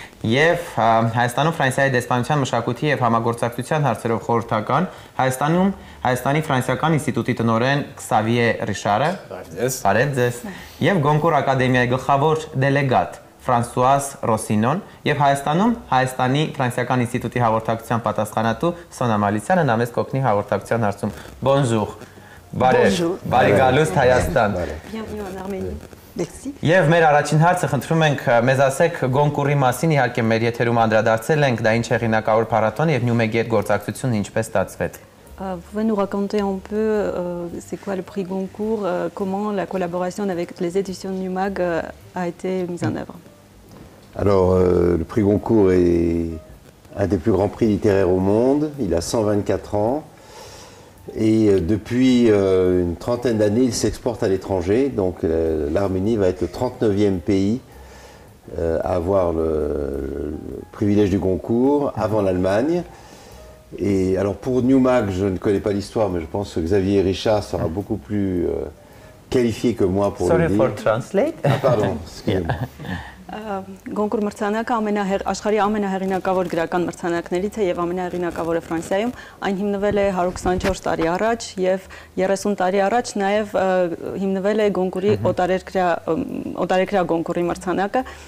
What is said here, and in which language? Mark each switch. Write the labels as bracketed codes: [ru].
[hy] Եվ Հայաստանում Ֆրանսիայի դեսպանության մշակույթի եւ համագործակցության հարցերով խորհրդական, Հայաստանի ֆրանսիական ինստիտուտի տնօրեն Քսավիե Ռիշարը, բարև ձեզ, եւ Գոնկուր ակադեմիայի գլխավոր դելեգատ Ֆրանսուազ Ռոսինոն եւ Հայաստանում Հայաստանի ֆրանսիական ինստիտուտի հաղորդակցության պատասխանատու Սոնա Մալիսյանը նամես կօգնի հաղորդակցության հարցում։ Bonjour. Բարի գալուստ Հայաստան։ [fr] Bienvenue en Arménie. Merci. [hy] Եվ մեր առաջին հարցը խնդրում ենք մեզ ասեք Գոնկուրի մասին, իհարկե մեր եթերում անդրադարձել ենք, դա ինչ հեղինակավոր փառատոն եւ Նյումեգի հետ գործակցությունը ինչպես ստացվեց։ [fr] Vous pouvez nous raconter un peu c'est quoi le prix Goncourt, comment la collaboration avec les éditions de Newmag a été mise en œuvre? Alors, le prix Goncourt est un des plus grands prix littéraires au monde. Il a 124 ans. Et depuis une trentaine d'années, il s'exporte à l'étranger. Donc, l'Arménie va être le 39e pays à avoir le privilège du Goncourt, avant l'Allemagne. Et alors pour Newmag, je ne connais pas l'histoire, mais je pense que Xavier Richard sera beaucoup plus qualifié que moi pour le dire. [en] Sorry for translate. [fr] Ah, pardon, excusez-moi. [hy] Գոնկուր մրցանակը աշխարհի ամենահեղինակավոր գրական մրցանակներից է եւ ամենահեղինակավորը Ֆրանսիայում։ Այն հիմնվել է 124 տարի առաջ եւ 30 տարի առաջ նաեւ հիմնվել է Գոնկուրի օտարերկրյա Գոնկուրի մրցանակը։